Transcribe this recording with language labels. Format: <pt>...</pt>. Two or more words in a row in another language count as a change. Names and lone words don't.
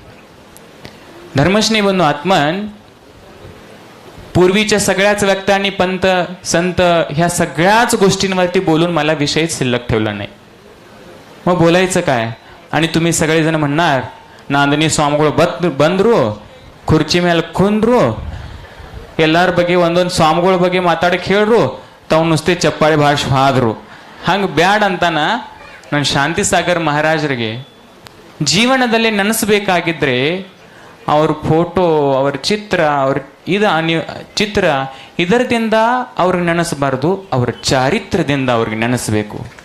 <mr>धर्मश्री बंधू आत्मन, पूर्वीच्या सगळ्याच व्यक्तांनी पंत संत ह्या सगळ्याच गोष्टींवरती बोलून मला विषयच शिल्लक ठेवला नाही। मग बोलायचं काय? आणि तुम्ही सगळेजण म्हणणार</mr> <kn>नांदणी स्वामीಗಳು ಬಂದ್ರು ಕುರ್ಚಿ ಮೇಲೆ ಕುಂದ್ರು ಎಲ್ಲಾರ ಬಗ್ಗೆ ಒಂದೊಂದು ಸ್ವಾಮಿಗಳ ಬಗ್ಗೆ ಮಾತಾಡಕ್ಕೆ ಹೇಳ್ರು ತಾವು ನುಸ್ತೆ ಚಪ್ಪಾಳೆ ಭಾಷೆ ಹಾದ್ರು ಹಂಗೆ ಬ್ಯಾಡ್ ಅಂತಾನ ನಾನು ಶಾಂತಿಸಾಗರ್ ಮಹಾರಾಜರಿಗೆ ಜೀವನದಲ್ಲಿ ನೆನೆಸಬೇಕಾಗಿದ್ರೆ ಅವ್ರ ಫೋಟೋ, ಅವ್ರ ಚಿತ್ರ, ಚಿತ್ರ ಇದರದಿಂದ ಅವ್ರಿಗೆ ನೆನೆಸಬಾರ್ದು, ಅವ್ರ ಚಾರಿತ್ರದಿಂದ ಅವ್ರಿಗೆ ನೆನೆಸಬೇಕು.</kn>